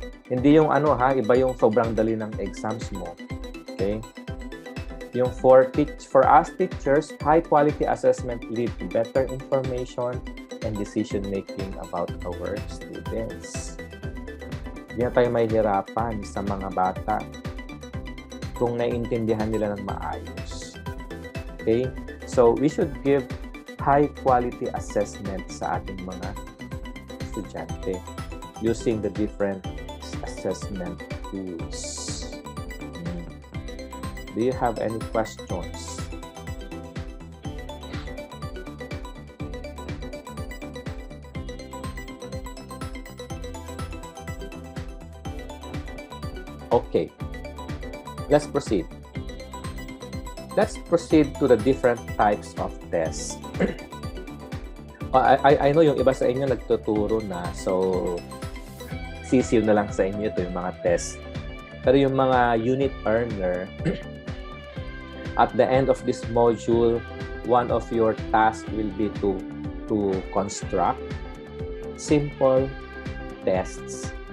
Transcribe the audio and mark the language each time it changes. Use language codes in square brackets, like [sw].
[tl] Hindi yung iba yung sobrang dali ng exams mo. [en] Okay? [tl] Yung [en] for us teachers, high-quality assessment lead to better information and decision-making about our students. [tl] Hindi na tayo mahihirapan sa mga bata kung naiintindihan nila ng maayos. [en] Okay? So, we should give high-quality assessment [tl] sa ating mga estudyante [en] using the different assessment tools. Do you have any questions? Okay, let's proceed. Let's proceed to the different types of tests. I know [tl] yung iba sa inyo nagtuturo na, [en] so [tl] sisiw na lang sa inyo ito yung mga tests. Pero yung mga [en] unit earner, at the end of this module, one of your tasks will be to construct simple tests